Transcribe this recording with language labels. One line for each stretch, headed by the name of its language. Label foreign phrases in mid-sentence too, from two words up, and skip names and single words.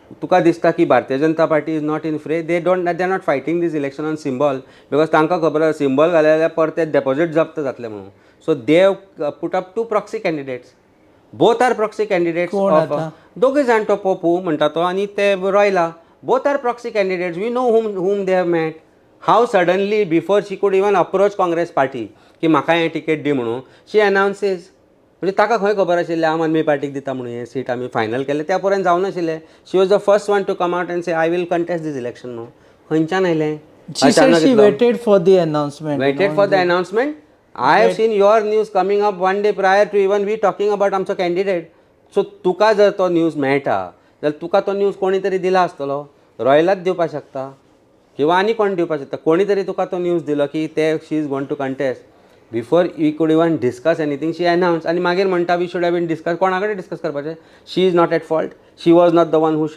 Konkani: तुका दिसता की भारतीय जनता पार्टी
English: is not in fray, they are not fighting this election on symbol, because
Konkani: तांकां खबर आसा सिंबल घाले जाल्यार परते डेपॉझिट जप्त जातले म्हणून.
English: so they put up 2 proxy candidates, both are proxy candidates of
Konkani: दोगूय जाण, तो पप्पू म्हणटा तो आनी ते रॉयला,
English: both are proxy candidates. We know whom they have met. How suddenly, before she could even approach Congress party
Konkani: की म्हाका हें टिकेट दी म्हणून,
English: she announces.
Konkani: म्हणजे ताका खंय खबर आशिल्लें आम आदमी पार्टीक दिता म्हणून हें सीट आमी फायनल केलें, त्या पर्यंत जावं नाशिल्लें.
English: she was the first one to come out and say I will contest this election म्हणून.
Konkani: खंयच्यान आयलें?
English: She said she waited for the announcement. Waited for the announcement. I have seen your news coming up one day prior to even we talking about आमचो candidate.
Konkani: सो तुका जर तो न्यूज मेळटा जाल्यार तुका तो न्यूज कोणी तरी दिला आसतलो, रॉयलाच दिवपाक शकता किंवा आनी कोण दिवपाक शकता. कोणी तरी तुका तो न्यूज दिलो की ते
English: she is going to contest. before we could even discuss anything she announce,
Konkani: आनी मागीर म्हणटा
English: we should have been discuss.
Konkani: कोणा कडेन डिस्कस करपाचें?
English: she is not at fault, she was not the one who